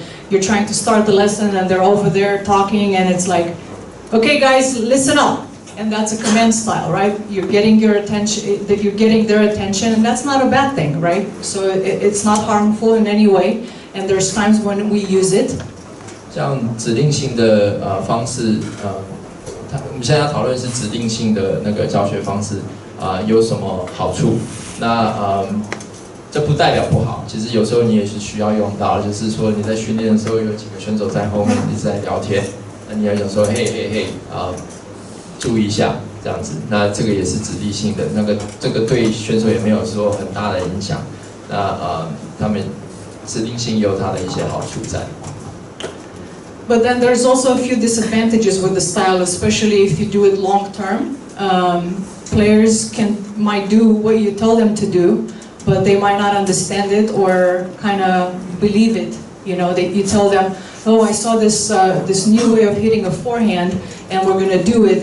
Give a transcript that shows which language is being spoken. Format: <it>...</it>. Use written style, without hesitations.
<en>You're trying to start the lesson, and they're over there talking, and it's like, okay, guys, listen up. And that's a command style, right? You're getting your attention, you're getting their attention, and that's not a bad thing, right? So it's not harmful in any way, and there's times when we use it.</en> <zh>像指令性的方式，我们现在要讨论是指令性的那个教学方式有什么好处？那这不代表不好，其实有时候你也是需要用到，就是说你在训练的时候有几个选手在后面一直在聊天，那你要想说嘿注意一下这样子，那这个也是指令性的，这个对选手也没有说很大的影响，那他们指令性有它的一些好处在。</zh> <en>But then there's also a few disadvantages with the style, especially if you do it long term. Players might do what you tell them to do, but they might not understand it or kind of believe it. You tell them, oh, I saw this new way of hitting a forehand, and we're going to do it.</en>